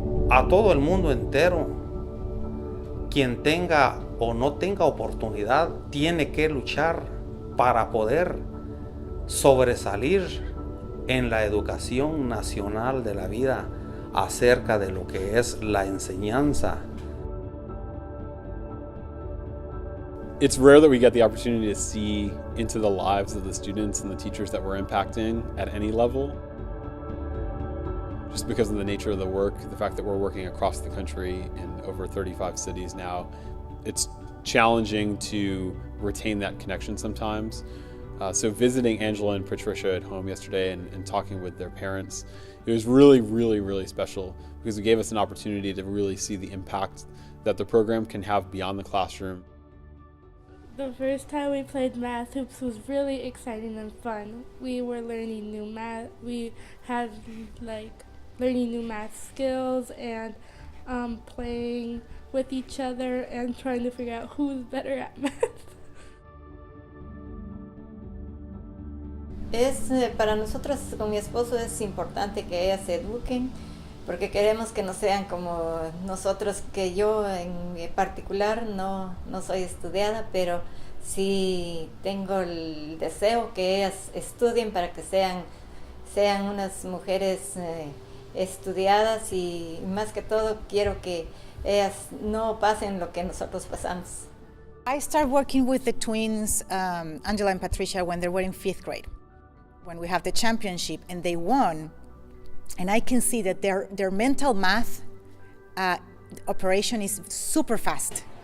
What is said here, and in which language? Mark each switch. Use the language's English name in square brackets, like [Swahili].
[Spanish] A todo el mundo entero, quien tenga o no tenga oportunidad, tiene que luchar para poder sobresalir en la educación nacional de la vida acerca de lo que es la enseñanza. [English] It's rare that we get the opportunity to see into the lives of the students and the teachers that we're impacting at any level. Just because of the nature of the work, the fact that we're working across the country in over 35 cities now, it's challenging to retain that connection sometimes. So visiting Angela and Patricia at home yesterday and talking with their parents, it was really special because it gave us an opportunity to really see the impact that the program can have beyond the classroom. The first time we played Math Hoops was really exciting and fun. We were learning new math. We had learning new math skills and playing with each other and trying to figure out who's better at math. [Spanish] Para nosotros con mi esposo es importante que ellas se eduquen porque queremos que no sean como nosotros, que yo en particular no soy estudiada, pero sí tengo el deseo que ellas estudien para que sean unas mujeres estudiadas, y más que todo quiero que ellas no pasen lo que nosotros pasamos. [English] I started working with the twins, Angela and Patricia, when they were in 5th grade, when we have the championship and they won. And I can see that their mental math operation is super fast.